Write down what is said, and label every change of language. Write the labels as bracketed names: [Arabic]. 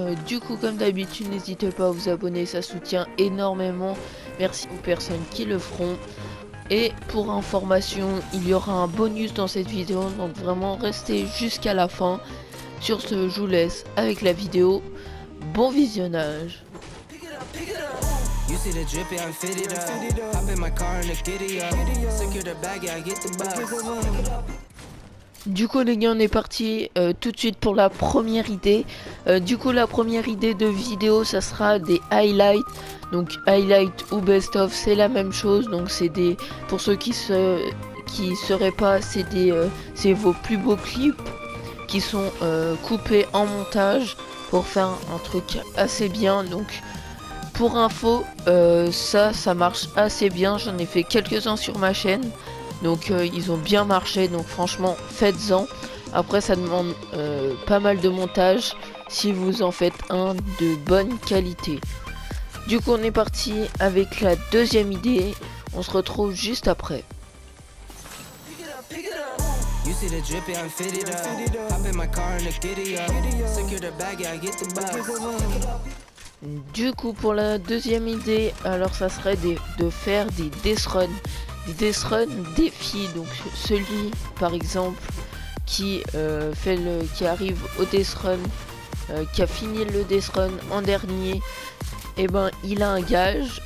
[French] Du coup comme d'habitude, n'hésitez pas à vous abonner, ça soutient énormément. Merci aux personnes qui le feront. Et pour information, il y aura un bonus dans cette vidéo, donc vraiment restez jusqu'à la fin. Sur ce, je vous laisse avec la vidéo. Bon visionnage. [English] You see the drippy, I'm fitted up. Hop in my car and the giddy up. Secure the bag, yeah, I get the bus. [French] Du coup les gars, on est parti tout de suite pour la première idée. Du coup la première idée de vidéo, ça sera des highlights. Donc highlight ou best of, c'est la même chose. Donc c'est des, pour ceux qui seraient pas, c'est vos plus beaux clips qui sont coupés en montage pour faire un truc assez bien. Donc pour info, ça marche assez bien. J'en ai fait quelques-uns sur ma chaîne. Donc ils ont bien marché. Donc franchement, faites-en. Après, ça demande pas mal de montage si vous en faites un de bonne qualité. Du coup, on est parti avec la deuxième idée. On se retrouve juste après. [English] You see the drippy, I'm fitted up. Hop in my car and the giddy up. Secure the bag, yeah, I get the bus. [French] Du coup pour la deuxième idée, alors ça serait de faire des death run. Des death run défis, donc celui par exemple qui qui arrive au death run, qui a fini le death run en dernier, et ben il a un gage.